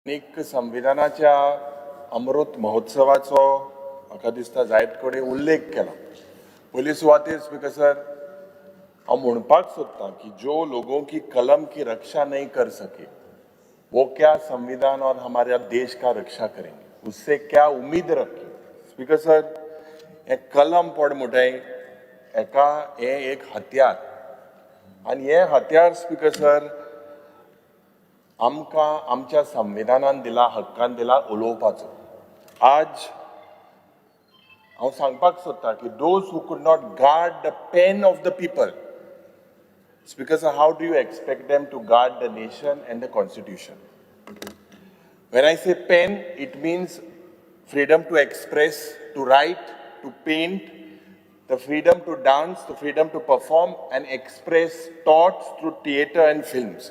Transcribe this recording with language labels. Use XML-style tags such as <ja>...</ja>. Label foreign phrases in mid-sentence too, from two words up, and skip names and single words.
<kok>एक संविधानाच्या अमृत महोत्सवाचो म्हाका दिसता जायत कडेन उल्लेख केला. पयली सुवातेर स्पीकर सर हांव म्हणपाक सोदतां की</kok> <hi>जो लोगों की कलम की रक्षा नहीं कर सके वो क्या संविधान और हमारे देश का रक्षा करेंगे, उससे क्या उम्मीद रखें.</hi> <en>Speaker sir</en> <kok>हे कलम पड मुठाय एका हे एक हत्यार आनी हे हत्यार</kok> <en>Speaker sir</en> <kok>आमकां आमच्या संविधानान दिला, हक्कान दिला उलोवपाचो. आज हांव सांगपाक सोदतां की</kok> <en>those who could not guard the pen of the people, Speaker sir, how do you expect them to guard the nation and the constitution? When I say pen, it means freedom to express, to write, to paint, the freedom to dance, the freedom to perform and express thoughts through theatre and films.</en>